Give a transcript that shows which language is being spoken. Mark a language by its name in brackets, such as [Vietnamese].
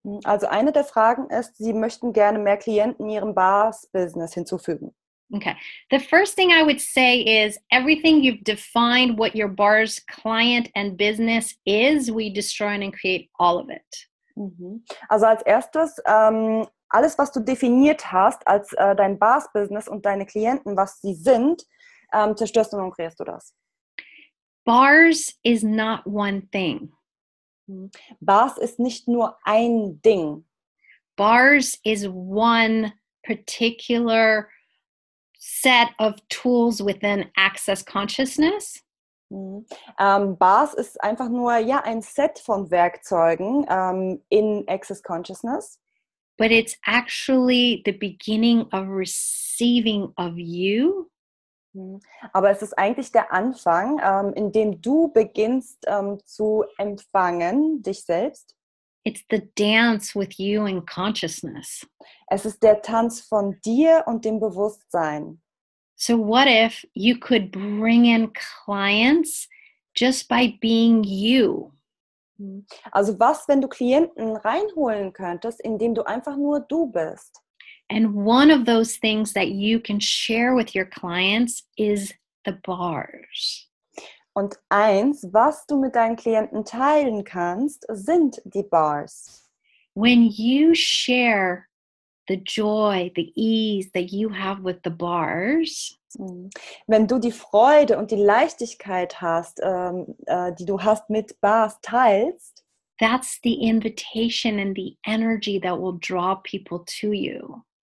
[German] Also eine der Fragen ist, sie möchten gerne mehr Klienten in ihrem Bars-Business hinzufügen. [English] Okay. The first thing I would say is everything you've defined what your bar's client and business is, we destroy and create all of it. [German] Also als erstes, alles, was du definiert hast als dein Bars-Business und deine Klienten, was sie sind, zerstörst du und kreierst du das. [English] Bars is not one thing. [German] Bars ist nicht nur ein Ding. [English] Bars is one particular set of tools within Access Consciousness. [German] Bars ist einfach nur ein Set von Werkzeugen in Access Consciousness. [English] But it's actually the beginning of receiving of you. [German] Aber es ist eigentlich der Anfang, in dem du beginnst zu empfangen, dich selbst. [English] It's the dance with you in consciousness. [German] Es ist der Tanz von dir und dem Bewusstsein. [English] So what if you could bring in clients just by being you? [German] Also was, wenn du Klienten reinholen könntest, indem du einfach nur du bist? [English] And one of those things that you can share with your clients is the bars. [German] Und eins, was du mit deinen Klienten teilen kannst, sind die Bars. [English] When you share the joy, the ease that you have with the bars, [German] wenn du die Freude und die Leichtigkeit hast, die du hast mit Bars teilst, [English] that's the invitation and the energy that will draw people to you.